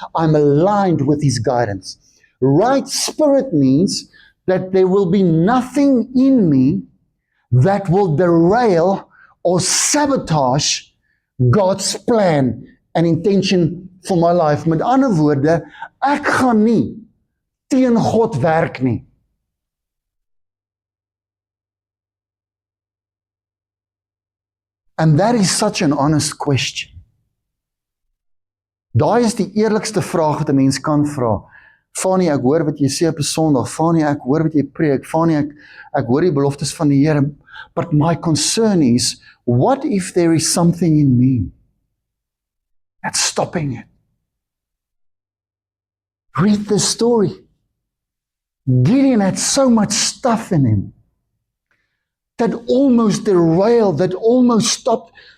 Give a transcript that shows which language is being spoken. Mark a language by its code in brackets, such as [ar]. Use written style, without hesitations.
[en] I'm aligned with His guidance. Right spirit means that there will be nothing in me that will derail or sabotage God's plan and intention for my life. [af] Met ander woorde, ek gaan nie teen God werk nie. [en] And that is such an honest question. [af] Daai is die eerlikste vraag wat 'n mens kan vra. Fanny, ek hoor wat jy sê op 'n Sondag. Fanny, ek hoor wat jy preek. Fanny, ek hoor die beloftes van die Here. [en] But my concern is, what if there is something in me that's stopping it? Read the story. Gideon had so much stuff in him that almost derailed, that almost stopped.